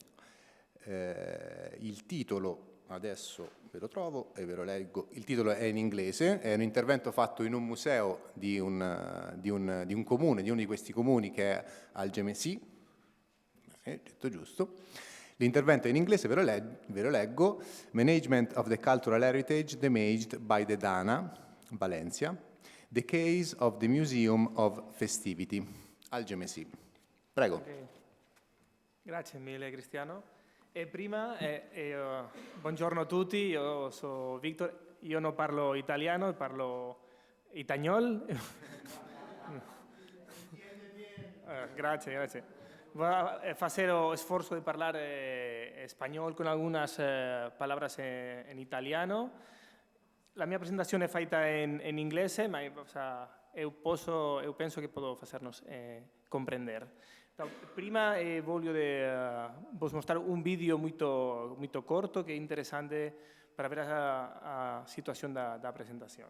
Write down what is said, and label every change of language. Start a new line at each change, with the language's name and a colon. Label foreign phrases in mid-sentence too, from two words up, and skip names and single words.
Italian: Il titolo, adesso ve lo trovo e ve lo leggo, il titolo è in inglese, è un intervento fatto in un museo di un comune, di uno di questi comuni che è Algemesí, detto giusto. L'intervento è in inglese, ve lo leggo:
English: Management of the Cultural Heritage Damaged by the Dana, Valencia, the case of the Museum of Festivity,
Italian: Algemesí. Prego. Okay. Grazie mille Cristiano. E prima, buongiorno a tutti, io sono Victor, io non parlo italiano, parlo itagnol. Grazie, grazie. Faccio sforzo di parlare spagnolo con
Spanish: algunas palabras en italiano.
Italian: La mia presentazione è fatta in inglese, ma io penso che posso farnos comprendere. Prima voglio mostrare un video molto corto che è interessante per avere la situazione da presentazione.